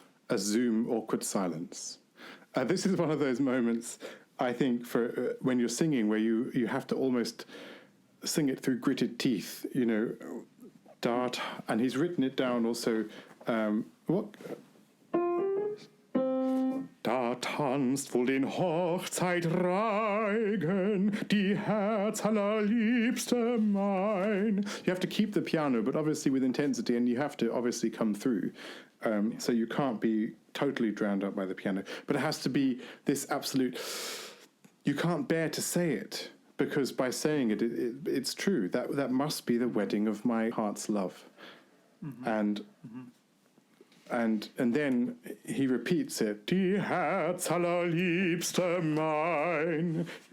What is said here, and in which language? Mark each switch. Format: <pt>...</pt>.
<en>A Zoom awkward silence. This is one of those moments, I think, for when you're singing, where you have to almost sing it through gritted teeth, dart, and he's written it down also. What?</en> <de>Da tanzt wohl den Hochzeitreigen die Herz allerliebste mein.</de> <en>You have to keep the piano, but obviously with intensity, and you have to obviously come through. So you can't be totally drowned out by the piano, but it has to be this absolute. You can't bear to say it, because by saying it, it's true. That must be the wedding of my heart's love, and then he repeats it.</en> <de>Die Herz allerliebste mein.</de>